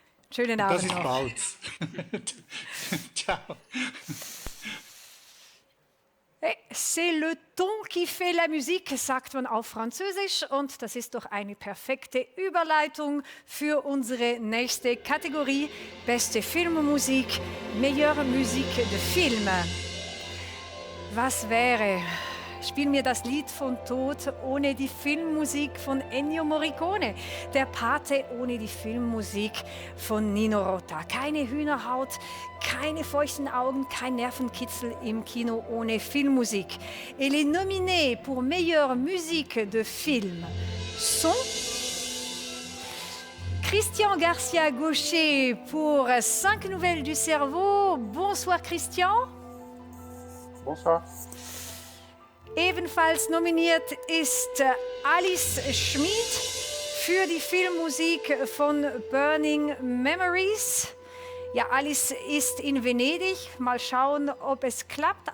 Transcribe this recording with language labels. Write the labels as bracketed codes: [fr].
[de] Schönen Abend noch. Das ist bald. Ciao. [fr] C'est le ton qui fait la musique, [de] sagt man auf Französisch. Und das ist doch eine perfekte Überleitung für unsere nächste Kategorie. Beste Filmmusik, [fr] meilleure Musique de Film. [de] Was wäre? Spiel mir das Lied von Tod ohne die Filmmusik von Ennio Morricone. Der Pate ohne die Filmmusik von Nino Rota. Keine Hühnerhaut, keine feuchten Augen, kein Nervenkitzel im Kino ohne Filmmusik. [fr] Et les nominés pour meilleure musique de film sont Christian Garcia-Gaucher pour 5 nouvelles du cerveau. Bonsoir Christian. Bonsoir. [de] Ebenfalls nominiert ist Alice Schmid für die Filmmusik von Burning Memories. Ja, Alice ist in Venedig. Mal schauen, ob es klappt.